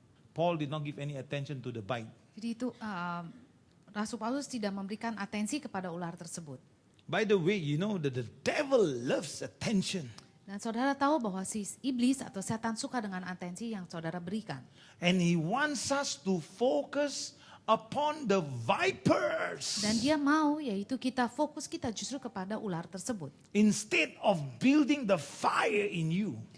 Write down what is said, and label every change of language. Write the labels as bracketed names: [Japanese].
[English] Paul did not give any attention to the bite. [Indonesian] Jadi itu Rasul Paulus tidak memberikan atensi kepada ular tersebut. [English] By the way, you know that the devil loves attention. [Indonesian] Dan saudara tahu bahwa si iblis atau setan suka dengan atensi yang saudara berikan. [English] And he wants us to focus upon the vipers. [Indonesian] Dan dia mau yaitu kita fokus kita justru kepada ular tersebut. [English] Instead of building the fire in you.